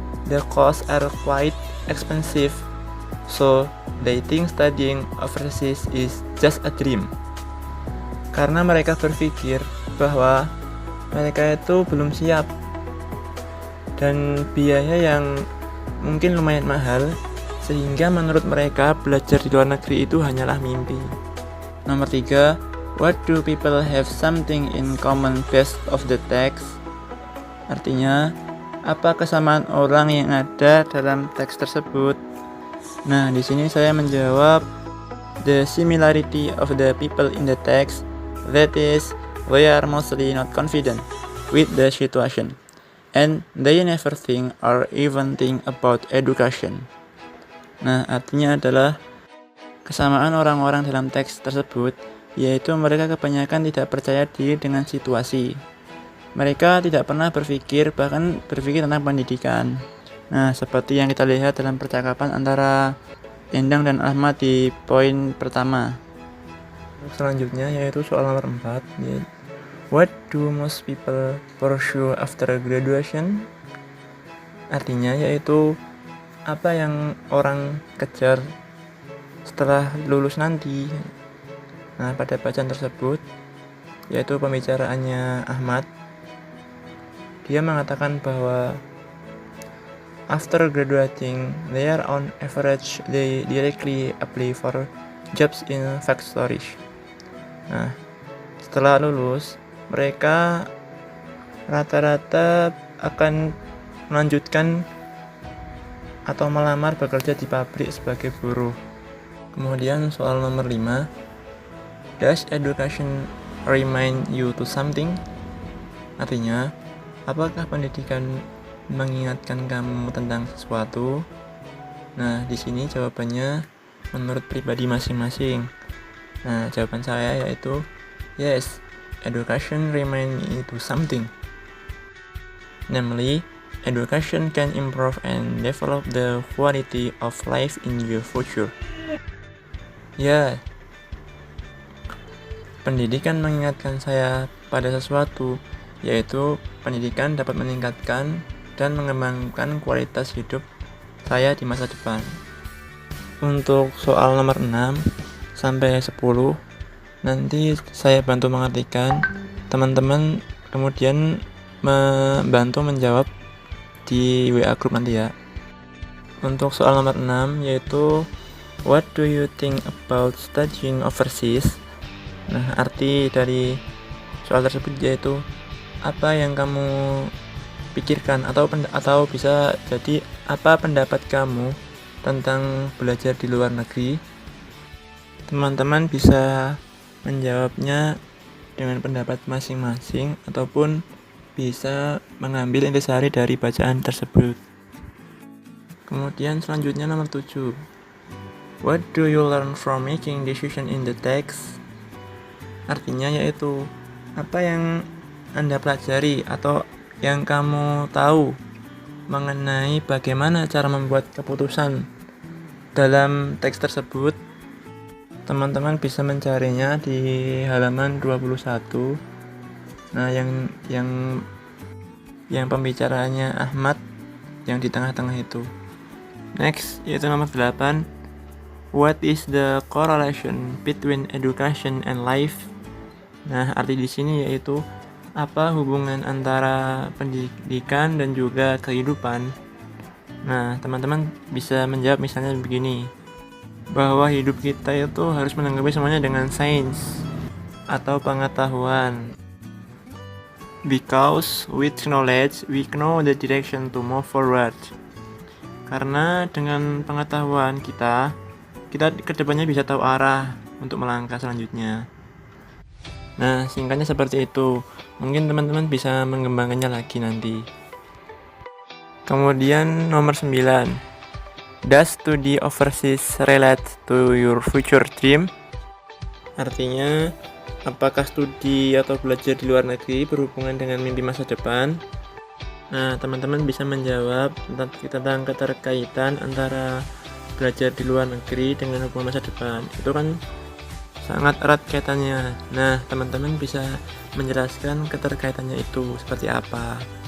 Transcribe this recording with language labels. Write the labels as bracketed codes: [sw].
[en] The costs are quite expensive, so they think studying overseas is just a dream. [id] Karena mereka berpikir bahwa mereka itu belum siap dan biaya yang mungkin lumayan mahal, sehingga menurut mereka belajar di luar negeri itu hanyalah mimpi. Nomor 3, [en] what do people have something in common based of the text? [id] Artinya, apa kesamaan orang yang ada dalam teks tersebut? Nah, di sini saya menjawab [en] the similarity of the people in the text, that is, they are mostly not confident with the situation, and they never think or even think about education. [id] Nah, artinya adalah kesamaan orang-orang dalam teks tersebut, yaitu mereka kebanyakan tidak percaya diri dengan situasi. Mereka tidak pernah berpikir, bahkan berpikir tentang pendidikan. Nah, seperti yang kita lihat dalam percakapan antara Endang dan Ahmad di poin pertama. Selanjutnya yaitu soal nomor 4. [en] What do most people pursue after graduation? [id] Artinya yaitu apa yang orang kejar setelah lulus nanti. Nah, pada bacaan tersebut yaitu pembicaraannya Ahmad, dia mengatakan bahwa [en] after graduating, they are on average they directly apply for jobs in factories. [id] Nah, setelah lulus, mereka rata-rata akan melanjutkan atau melamar bekerja di pabrik sebagai buruh. Kemudian soal nomor 5, [en] does education remind you to something? [id] Artinya, apakah pendidikan mengingatkan kamu tentang sesuatu? Nah, di sini jawabannya menurut pribadi masing-masing. Nah, jawaban saya yaitu [en] yes, education remind me to something. Namely, education can improve and develop the quality of life in your future. [id] Ya, pendidikan mengingatkan saya pada sesuatu, yaitu pendidikan dapat meningkatkan dan mengembangkan kualitas hidup saya di masa depan. Untuk soal nomor 6 sampai 10 nanti saya bantu mengartikan, teman-teman kemudian membantu menjawab di WA group nanti ya. Untuk soal nomor 6 yaitu [en] what do you think about studying overseas? [id] Nah, arti dari soal tersebut yaitu apa yang kamu pikirkan atau bisa jadi apa pendapat kamu tentang belajar di luar negeri. Teman-teman bisa menjawabnya dengan pendapat masing-masing ataupun bisa mengambil intisari dari bacaan tersebut. Kemudian selanjutnya nomor 7. [en] What do you learn from making decision in the text? [id] Artinya yaitu apa yang Anda pelajari atau yang kamu tahu mengenai bagaimana cara membuat keputusan dalam teks tersebut. Teman-teman bisa mencarinya di halaman 21. Nah, yang pembicaraannya Ahmad yang di tengah-tengah itu. Next, yaitu nomor 8. [en] What is the correlation between education and life? [id] Nah, arti di sini yaitu apa hubungan antara pendidikan dan juga kehidupan. Nah, teman-teman bisa menjawab misalnya begini, bahwa hidup kita itu harus menanggapi semuanya dengan sains atau pengetahuan. [en] Because with knowledge we know the direction to move forward. [id] Karena dengan pengetahuan kita kedepannya bisa tahu arah untuk melangkah selanjutnya. Nah, singkatnya seperti itu. Mungkin teman-teman bisa mengembangkannya lagi nanti. Kemudian nomor 9. [en] Does study overseas relate to your future dream? [id] Artinya, apakah studi atau belajar di luar negeri berhubungan dengan mimpi masa depan? Nah, teman-teman bisa menjawab tentang keterkaitan antara belajar di luar negeri dengan hubungan masa depan. Itu kan sangat erat kaitannya. Nah, teman-teman bisa menjelaskan keterkaitannya itu seperti apa.